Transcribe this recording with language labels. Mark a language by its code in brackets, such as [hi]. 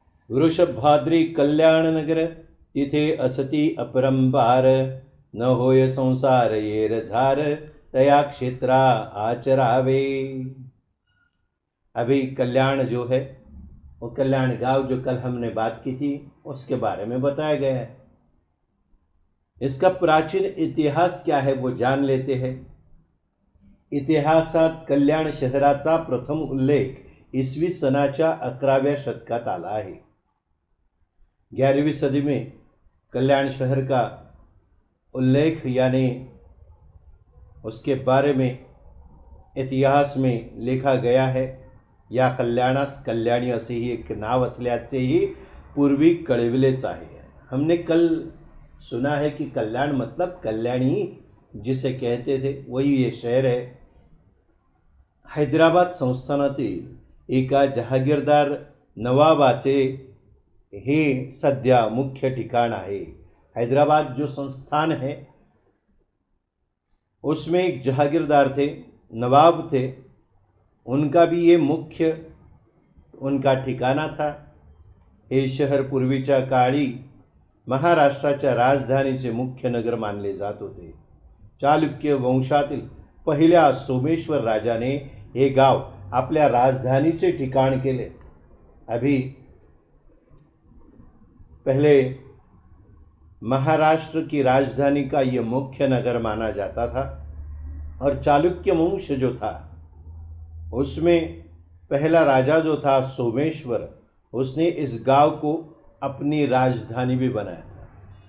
[mr] वृषभाद्री कल्याण नगर, तिथे असती अपरंपार, न होय संसार येर झार, तया क्षेत्रा आचरावे। [hi] अभी कल्याण जो है वो कल्याण गांव जो कल हमने बात की थी उसके बारे में बताया गया है। इसका प्राचीन इतिहास क्या है वो जान लेते हैं। [mr] इतिहासात कल्याण शहराचा प्रथम उल्लेख इसवी सनाच्या 11व्या शतकात आला आहे। [hi] 11वीं सदी में कल्याण शहर का उल्लेख यानी उसके बारे में इतिहास में लिखा गया है। [mr] या कल्याणास कल्याणी असेही एक नाव असल्याचेही पूर्वी कळविलेच आहे। [hi] हमने कल सुना है कि कल्याण मतलब कल्याणी जिसे कहते थे वही ये शहर है। [mr] हैदराबाद संस्थानातील एका जहागीरदार नवाबाचे हे सध्या मुख्य ठिकाण आहे। [hi] हैदराबाद जो संस्थान है उसमें एक जहागीरदार थे, नवाब थे, उनका भी ये मुख्य उनका ठिकाना था। [mr] हे शहर पूर्वीच्या काळी महाराष्ट्राच्या राजधानीचे मुख्य नगर मानले जात होते. चालुक्य वंशातील पहिल्या सोमेश्वर राजाने हे गाव आपल्या राजधानीचे ठिकाण केले. [hi] अभी पहले महाराष्ट्र की राजधानी का ये मुख्य नगर माना जाता था और चालुक्य वंश जो था उसमें पहला राजा जो था सोमेश्वर, उसने इस गांव को अपनी राजधानी भी बनाया था.